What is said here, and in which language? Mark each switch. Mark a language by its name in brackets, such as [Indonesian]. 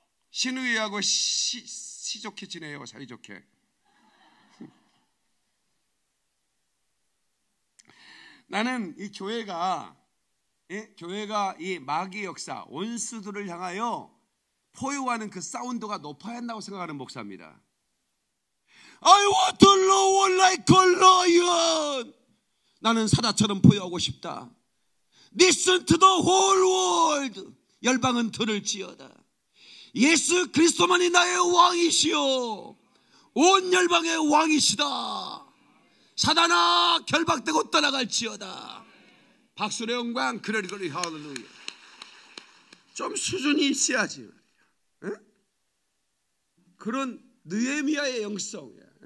[Korean] 시누이하고 시좋게 지내요, 사이좋게. 나는 이 교회가 이 마귀의 역사, 원수들을 향하여 포효하는 그 사운드가 높아야 한다고 생각하는 목사입니다. [English] I want to roar like a lion. [Korean] 나는 사자처럼 포효하고 싶다. [English] Listen to the whole world. [Korean] 열방은 들을지어다. 예수 그리스도만이 나의 왕이시여, 온 열방의 왕이시다. 사단아 결박되고 떠나갈지어다. 박수의 영광, 그러리 할렐루야. 좀 수준이 있어야지. 에? 그런 느헤미야의 영성이야.